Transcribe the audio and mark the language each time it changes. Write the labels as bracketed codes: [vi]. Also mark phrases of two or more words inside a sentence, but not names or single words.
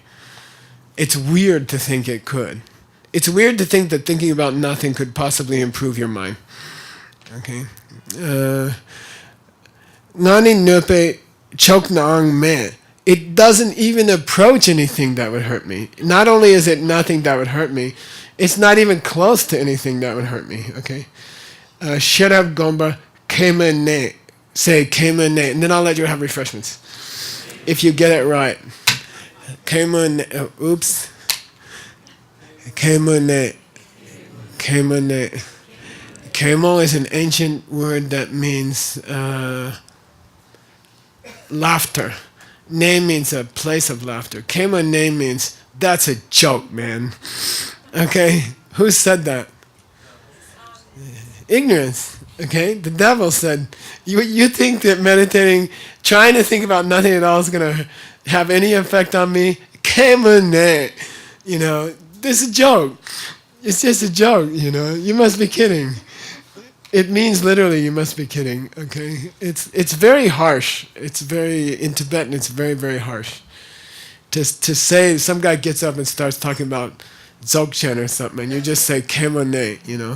[en] It's weird to think it could. It's weird to think that thinking about nothing could possibly improve your mind. [bo] Okay. Ngani nupe chok naang me. [en] It doesn't even approach anything that would hurt me. Not only is it nothing that would hurt me, it's not even close to anything that would hurt me. [bo] Okay. Sherab gomba kema ne. [en] Say [bo] kema ne, [en] and then I'll let you have refreshments. If you get it right. [bo] Kema ne. Oops. Kema ne. Kema ne. [en] Kemo is an ancient word that means laughter. Ne means a place of laughter. Kema ne means that's a joke, man. Okay? Who said that? Ignorance. Okay? The devil said, you think that meditating, trying to think about nothing at all is going to have any effect on me? [bo] Kema ne. [en] You know, this is a joke. It's just a joke, you know. You must be kidding. It means literally you must be kidding, okay? It's very harsh. It's very, in Tibetan, it's very, very harsh. To say, some guy gets up and starts talking about Dzogchen or something, and you just say, [bo] Kema ne, [en] you know.